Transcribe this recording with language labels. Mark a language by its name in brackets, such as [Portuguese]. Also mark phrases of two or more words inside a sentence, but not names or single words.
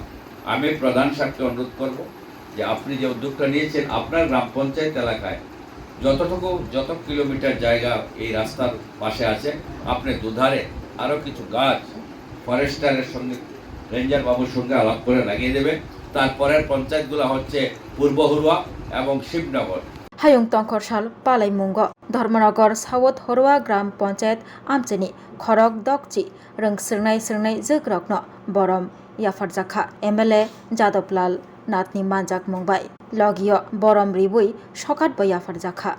[Bangla] আমি প্রধান সাহেবকে অনুরোধ করব যে আপনি যে উদ্যোগটা নিয়েছেন আপনার গ্রাম পঞ্চায়েত এলাকায় যত কিলোমিটার জায়গা এই রাস্তার পাশে আছে, আপনি দুধারে আরও কিছু গাছ ফরেস্টারের সঙ্গে, রেঞ্জার বাবুর সঙ্গে আলাপ করে লাগিয়ে দেবে। তারপরের পঞ্চায়েতগুলো হচ্ছে পূর্ব হুরুয়া এবং শিবনগর। [Kok Borok] হায়ং টংখর সাল পালাই মুঙ্গ ধর্মনগর সাউথ হরুয়া গ্রাম পঞ্চায়েত আমচেনি খরক দকচি রং सिरनाय जोग्रकन बरम याफारजाखा MLA जादबलाल नाथनि मानजाक मुंबाय लगियो बरम रिबुई सकात याफारजाखा।